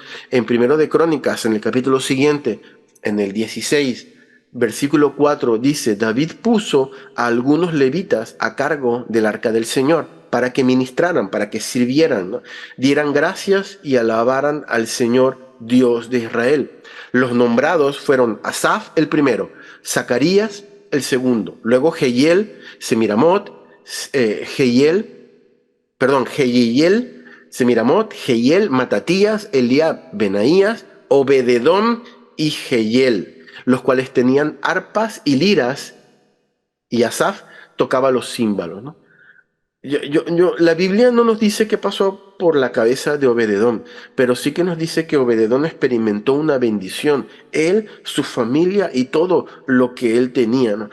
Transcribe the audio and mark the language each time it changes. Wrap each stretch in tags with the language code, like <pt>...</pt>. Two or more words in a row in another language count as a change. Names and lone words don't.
<es>En Primero de Crónicas, en el capítulo siguiente, en el 16, versículo 4, dice, David puso a algunos levitas a cargo del arca del Señor para que ministraran, para que sirvieran, ¿no? Dieran gracias y alabaran al Señor Dios de Israel. Los nombrados fueron Asaf el primero, Zacarías el segundo, luego Jehiel, Semiramot, Jehiel, Semiramot, Jehiel, Matatías, Eliab, Benaías, Obededón y Jehiel, los cuales tenían arpas y liras, y Asaf tocaba los címbalos, ¿no? La Biblia no nos dice qué pasó por la cabeza de Obededón, pero sí que nos dice que Obededón experimentó una bendición, él, su familia y todo lo que él tenía, ¿no?</es>